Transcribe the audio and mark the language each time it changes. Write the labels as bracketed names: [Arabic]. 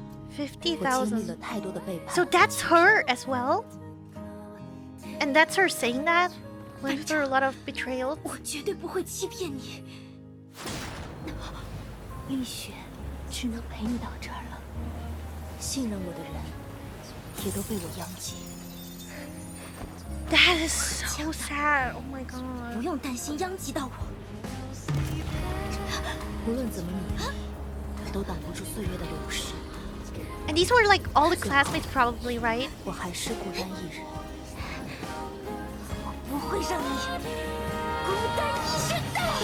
[English] 50,000. So that's her as well? And that's her saying that? Went through a lot of betrayal? [Chinese] 我绝对不会欺骗你。冰雪只能陪你到这儿了。信任我的人也都被我殃及。 [English] That is so sad. Oh my god. [Chinese] 不用担心殃及到我。无论怎么努力，都挡不住岁月的流逝。 [English] And these were like all the classmates probably, right? [Chinese] 我还是孤单一人。我不会让你孤单一生的。